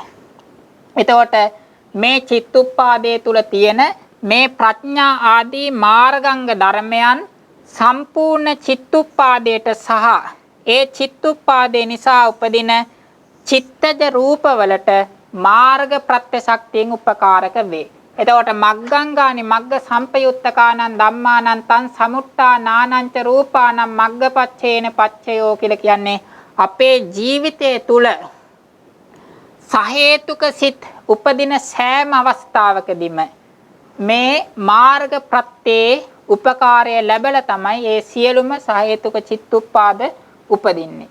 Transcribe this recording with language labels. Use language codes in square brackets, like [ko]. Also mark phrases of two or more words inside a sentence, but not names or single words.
[si] එතකොට මේ චිත්තුප්පාදයේ තුල තියෙන මේ ප්‍රඥා ආදී මාර්ගාංග ධර්මයන් සම්පූර්ණ චිත්තුප්පාදයට සහ ඒ චිත්තුප්පාදේ නිසා උපදින චිත්තජ රූපවලට මාර්ග ප්‍රත්‍ය ශක්තියෙන් උපකාරක වේ. එතකොට [pi] මග්ගංගානි මග්ග සම්පයුත්තකානං ධම්මානං තං සමුට්ඨානානං ච රූපානං මග්ගපච්චේන පච්චයෝ [si] කියලා කියන්නේ අපේ ජීවිතය තුල සහේතුක සිත් උපදින සෑම අවස්ථාවකදීම මේ මාර්ග ප්‍රත්‍යේ උපකාරය ලැබලා තමයි ඒ සියලුම සහේතුක චිත්තුප්පාද උපදින්නේ.